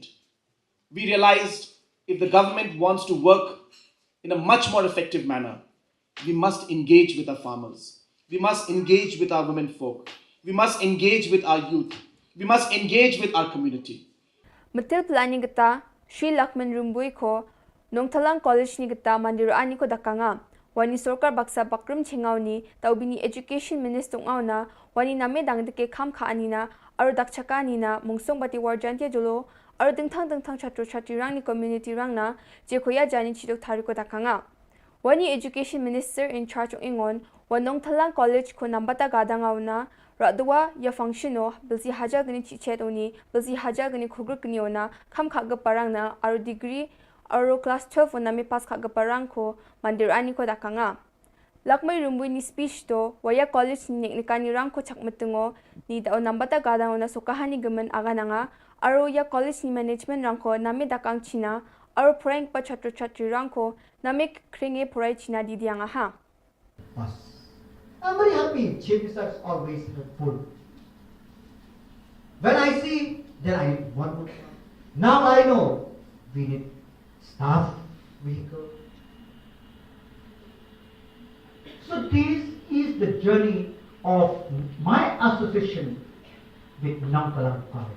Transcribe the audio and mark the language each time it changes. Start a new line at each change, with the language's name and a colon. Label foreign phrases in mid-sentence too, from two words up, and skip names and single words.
English: We realized if the government wants to work in a much more effective manner, we must engage with our farmers. We must engage with our women folk. We must engage with our youth. We must engage with our community.
Garo: Matil planning kita, Sri Lakman Rumbuy ko, Nong Thalang College ni kita mandiraan ni ko dakanga. Wani Sorkar Baksa Bakrum Chingaw ni, taubini
English: Education Minister
Garo: ngaw na, wani name dangdike kam kaani na, aro dakchaka ni na, mungsong bati warjantia julo, aro dingtang chatro-chatri rang ni community rang na, je kuya jani chidok tari ko dakanga. Wani
English: Education Minister in charge of
Garo: Ingon, wanong Thalang College ko nambata gada ngaw na, Radwa ya functiono bilsi haja gani chichet oni bilsi haja gani khugru gani ona kam khaga parang na aro degree aro class 12 ona me pass khaga parang ko mandir ani ko dakanga lakmay rumbui ni speech to waya college ni nekani rang ko chak matungo ni da nambata gadang na sukahani gaman agananga aro ya college ni management rang ko name dakang china aro prank pa chatru chatri rang ko name kringe purai china di dianga ha.
English: I'm very happy. Chief Minister is always helpful. When I see, then I want to. Now I know we need staff, vehicle. So this is the journey of my association with Nangkalang College.